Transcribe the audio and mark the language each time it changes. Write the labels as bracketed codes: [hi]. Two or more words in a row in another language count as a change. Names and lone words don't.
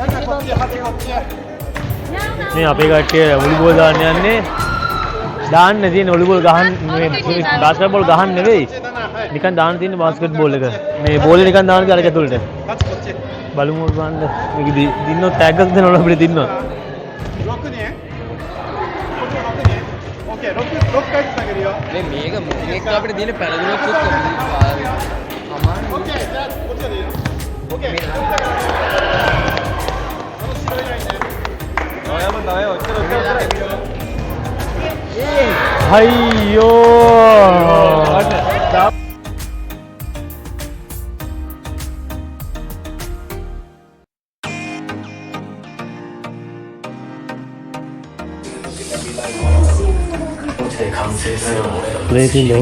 [si] මේ අපේ කට්ටිය වොලිබෝල් දාන්න යන්නේ. දාන්න තියෙන වොලිබෝල් ගහන්න මේ බාස්කට් බෝල් ගහන්න නෙවෙයි. නිකන් දාන්න තියෙන බාස්කට් බෝල් එක. මේ බෝලේ නිකන් දාන්න කියලා අර ඇතුළට. බලමු බලන්න. මේක දින්නොත් ටැග් එකක් දෙනවලු අපිට දින්නොත්. [ja] 6 人 OK 6回つなげるよ [si] මේක මේක අපිට දින පැලදුනොත් OK [ja] OK じゃあこっちでいいよ OK [si] අයියෝ ඉතින් දැන්